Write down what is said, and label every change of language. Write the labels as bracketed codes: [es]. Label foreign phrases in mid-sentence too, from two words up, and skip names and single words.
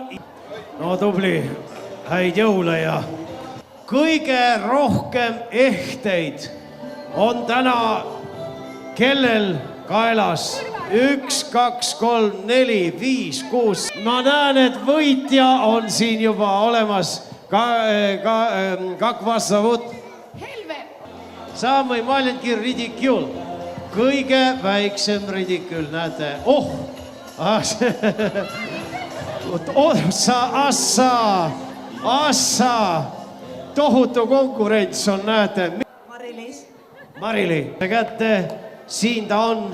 [et] No tubli, häid jõule ja kõige rohkem ehteid on täna kellel kaelas? 1, 2, 3, 4, 5, 6. Ma näen, et võitja on siin juba olemas. [ru] Как вас зовут? Helve. Самый маленький ridicule. [et] Kõige väiksem ridicule, näete. Oh! Assa! Tohutu konkurents on, näete. Mari-Liis. Marili, kätte. Siin ta on.